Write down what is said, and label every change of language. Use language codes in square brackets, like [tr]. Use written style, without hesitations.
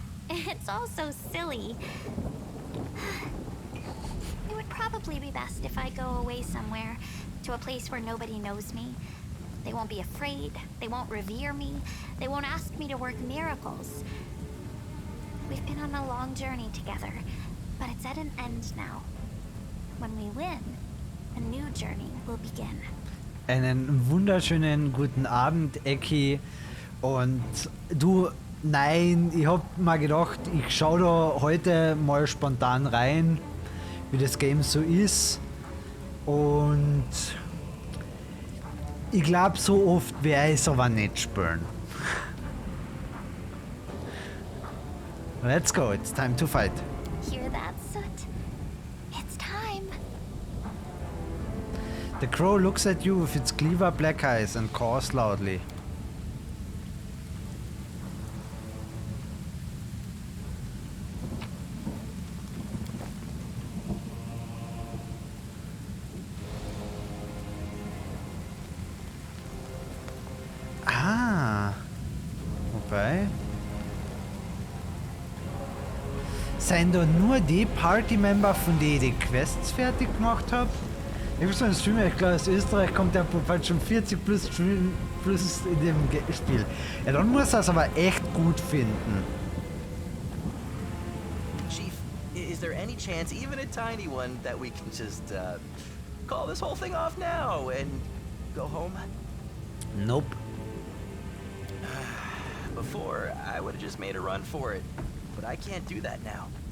[en] It's all so silly. It would probably be best if I go away somewhere, to a place where nobody knows me. They won't be afraid, they won't revere me, they won't ask me to work miracles. We've been on a long journey together, but it's at an end now. When we win, a new journey will begin. [de] Einen wunderschönen guten Abend, Eki. Und du, Nein, ich hab mir gedacht, ich schau da heute mal spontan rein, wie das Game so ist. Und ich glaube, so oft werde ich es aber nicht spielen. [en] Let's go, it's time to fight. Hear that, Soot? It's time. The crow looks at you with its clever black eyes and caws loudly. [de] Ah, wobei... Seien da nur die Party-Member, von denen ich die Quests fertig gemacht habe? Ich muss sagen, Streamer, ich glaube, aus Österreich kommt der bald schon 40 plus in dem Spiel. Ja, dann muss er es aber echt gut finden. [en] Chief, is there any chance, even a tiny one, that we can just call this whole thing off now and go home? Nope. Before, I would have just made a run for it, but I can't do that now.